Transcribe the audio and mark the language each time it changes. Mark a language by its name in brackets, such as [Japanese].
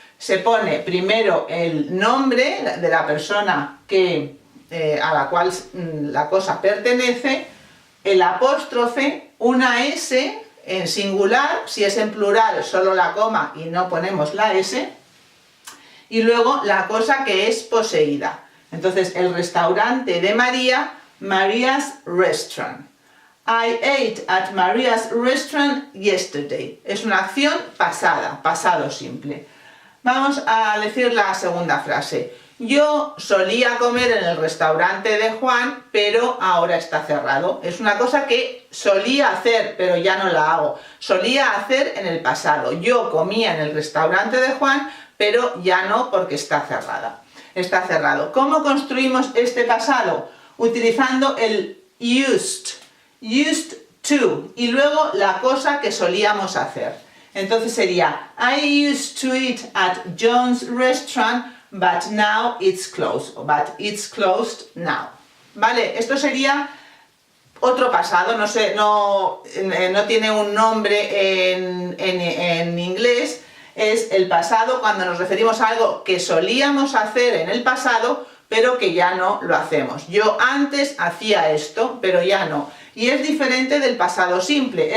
[Spanish] Se pone primero el nombre de la persona a la cual la cosa pertenece, el apóstrofe, una S en singular, si es en plural solo la coma y no ponemos la S, y luego la cosa que es poseída. Entonces, el restaurante de María, [English] Maria's Restaurant. I ate at Maria's Restaurant yesterday. [Spanish] Es una acción pasada, pasado simple. Vamos a decir la segunda frase. Yo solía comer en el restaurante de Juan, pero ahora está cerrado. Es una cosa que solía hacer, pero ya no la hago. Solía hacer en el pasado. Yo comía en el restaurante de Juan, pero ya no porque está cerrada. Está cerrado. ¿Cómo construimos este pasado? Utilizando el used, [English] used to, [Spanish] y luego la cosa que solíamos hacer. Entonces sería, [English] I used to eat at John's restaurant, but now it's closed, but it's closed now. [Spanish] ¿Vale? Esto sería otro pasado, no tiene un nombre en inglés. es el pasado cuando nos referimos a algo que solíamos hacer en el pasado, pero que ya no lo hacemos. Yo antes hacía esto, pero ya no. Y es diferente del pasado simple.